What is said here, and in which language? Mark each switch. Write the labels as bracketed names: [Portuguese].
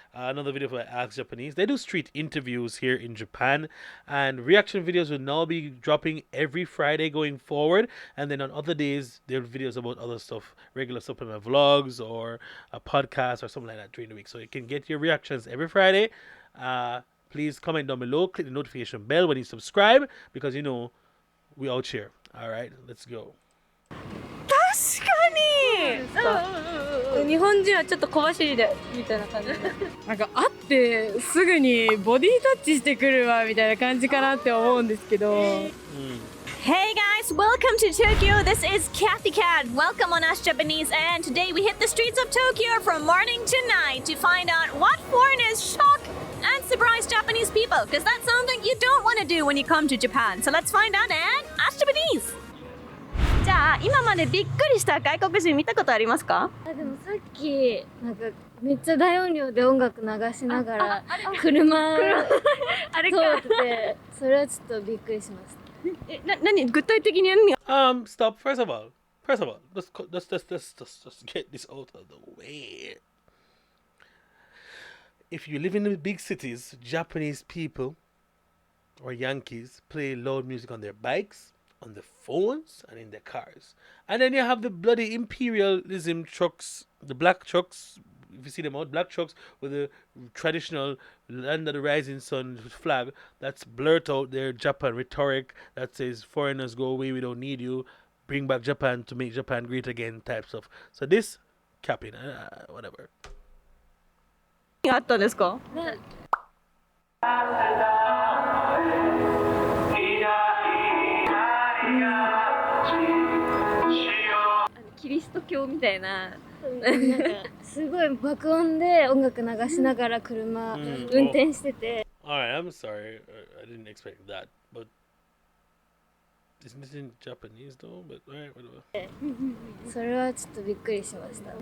[English] Another video for Ask Japanese. They do street interviews here in Japan, and reaction videos will now be dropping every Friday going forward. And then on other days, there are videos about other stuff, regular stuff on vlogs or a podcast or something like that during the week. So you can get your reactions every Friday. Please comment down below, click the notification bell when you subscribe, because you know we out here. All right, let's go. [Japanese] 確かに日本人はちょっと小走りでみたいな感じでなんか会ってすぐにボディタッチしてくるわみたいな感じかなって思うんですけど [English] Hey guys, welcome to Tokyo. This is Kathy Cat. Welcome on Ask Japanese, and today we hit the streets of Tokyo from morning to night to find out what foreigners shock and surprise Japanese people, because that's something you don't want to do when you come to Japan. So let's find out and Ask Japanese. [Japanese] じゃあ今までびっくりした外国人見たことありますか？でもさっきなんかめっちゃ大音量で音楽流しながら車通ってて、それはちょっとびっくりしました。何具体的に何？ [English] Stop. First of all, let's get this out of the way. If you live in the big cities, Japanese people or Yankees play loud music on their bikes, on their phones, and in their cars. And then you have the bloody imperialism trucks, the black trucks, if you see them out, black trucks with the traditional land of the rising sun flag that's blurt out their Japan rhetoric that says foreigners go away, we don't need you, bring back Japan to make Japan great again type stuff. So this, capping, whatever. [Japanese] 何があったんですか？キリスト教みたいな、なんかすごい爆音で音楽流しながら車運転してて。 [English] Alright, I'm sorry, I didn't expect that, but isn't this in Japanese though? But alright, whatever. [Japanese] それはちょっとびっくりしました。